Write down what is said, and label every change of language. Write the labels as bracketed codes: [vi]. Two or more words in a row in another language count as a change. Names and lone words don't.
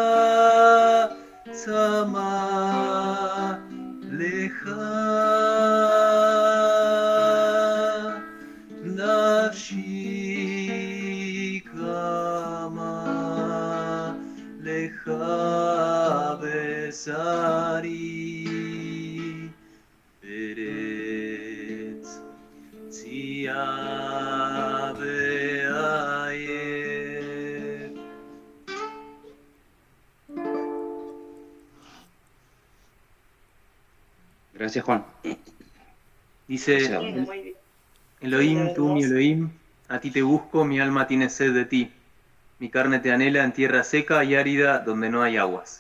[he] צמאה לך נפשי כמה לך בשרי ארץ ציה ועיף. [es] Gracias, Juan. Dice Gracias. Bien, muy bien. Elohim, tú mi Elohim, a ti te busco, mi alma tiene sed de ti. Mi carne te anhela en tierra seca y árida donde no hay aguas.